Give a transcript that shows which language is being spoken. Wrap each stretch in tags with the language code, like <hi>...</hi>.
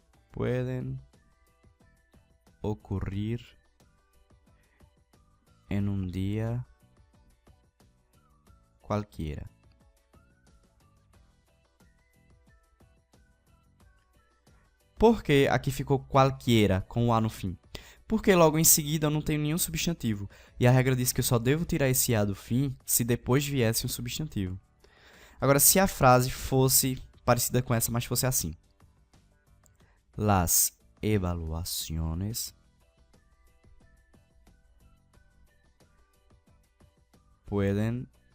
<es>Pueden ocurrir en un día cualquiera.</es> <pt>Por que aqui ficou qualquiera com o A no fim? Porque logo em seguida eu não tenho nenhum substantivo. E a regra diz que eu só devo tirar esse A do fim se depois viesse um substantivo. Agora, se a frase fosse parecida com essa, mas fosse assim.</pt> <es>Las evaluaciones pueden...</es>